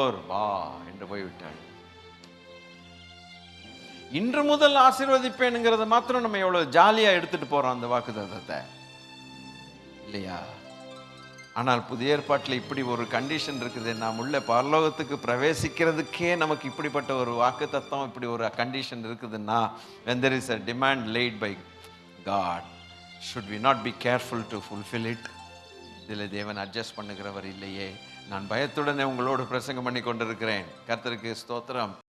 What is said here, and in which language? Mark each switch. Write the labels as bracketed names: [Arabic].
[Tamil] வா என்று போய்விட்டாள். இன்று முதல் ஆசீர்வதிப்பேனுங்கிறத மாத்திரம் நம்ம எவ்வளவு ஜாலியா எடுத்துட்டு போறோம் அந்த வாக்குத்தத்தத்தை, இல்லையா? ஆனால் புதிய ஏற்பாட்டில் இப்படி ஒரு கண்டிஷன் இருக்குது. நாம் உள்ள பரலோகத்துக்கு பிரவேசிக்கிறதுக்கே நமக்கு இப்படிப்பட்ட ஒரு வாக்குத்தத்தம், இப்படி ஒரு கண்டிஷன் இருக்குதுன்னா, [English] when there is a demand laid by God, should we not be careful to fulfill it? [Tamil] இதில் தேவன் அட்ஜஸ்ட் பண்ணுகிறவர் இல்லையே. நான் பயத்துடனே உங்களோடு பிரசங்கம் பண்ணி கொண்டிருக்கிறேன். கர்த்தருக்கு ஸ்தோத்திரம்.